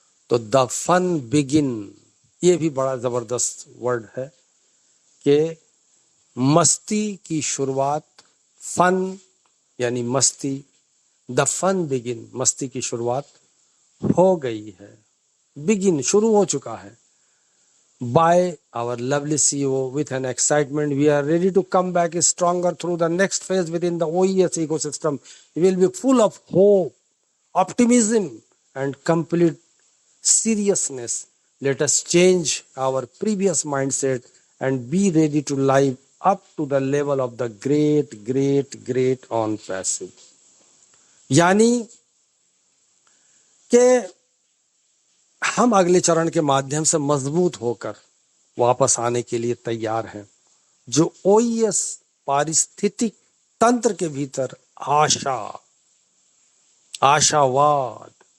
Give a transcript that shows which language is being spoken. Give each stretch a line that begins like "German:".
Hindi: तो
English: the fun begin,
Hindi: ये भी बड़ा जबरदस्त वर्ड है कि मस्ती की शुरुआत, फन यानी मस्ती, द फन बिगिन, मस्ती की शुरुआत हो गई है। बिगिन, शुरू हो चुका है।
English: By our lovely CEO, with an excitement, we are ready to come back stronger through the next phase within the OES ecosystem. We will be full of hope, optimism, and complete seriousness. Let us change our previous mindset and be ready to live up to the level of the great on passive.
Hindi: यानी कि हम अगले चरण के माध्यम से मजबूत होकर वापस आने के लिए तैयार हैं। जो ओईएस पारिस्थितिक तंत्र के भीतर आशा, आशावाद